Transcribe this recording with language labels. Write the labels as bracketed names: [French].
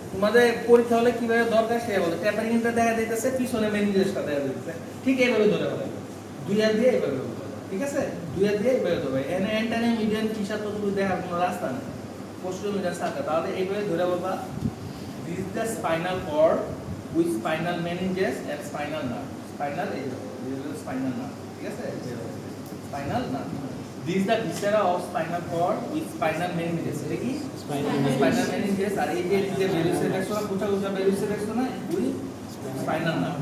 [Bangla] তোমাদের পরীক্ষা হলে কিভাবে দরকার সে বলে ট্যাপারিং ইন্টার দেখা যাইতেছে, পিছনে মেনিনজাসটা দেখা যাইতেছে, ঠিক এইভাবে ধরে হবে, দুই হাত দিয়ে এইভাবে ধরবে, ঠিক আছে? দুই হাত দিয়ে এইভাবে ধরবে। এখানে এন্টারিও মিডিয়াল ফিশার তো তুমি দেখার কোনো রাস্তা নেই, পোস্টেরিয়র মিডিয়াল সার্কাল, তাহলে এইভাবে ধরে বলবা [English] This is the spinal cord with spinal meninges and spinal nerve. [Bangla] Spinal এই স্পাইনাল নার্ভ, ঠিক আছে? Spinal nerve. [English] This is the viscera of spinal cord with spinal meninges. [Bangla] এটা কি? Spinal meninges। আর এই যে বেরিয়েছে দেখছো না, কোথা কোথা বেরিয়েছে দেখছো না, [English] with spinal nerve।